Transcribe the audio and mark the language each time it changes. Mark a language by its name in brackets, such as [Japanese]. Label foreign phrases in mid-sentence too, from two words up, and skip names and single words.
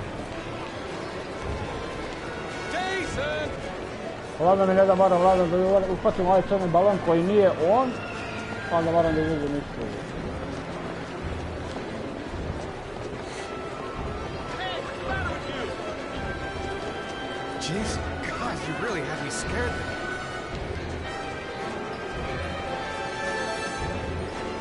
[English] Jason! [Serbian] Vlada mi ne da moram, Vlada, da uhvatim ovaj crni balon koji nije on, pa onda moram da izađem isto. [English] Hey, what's the matter with you? Jason, God, you really had me scared there.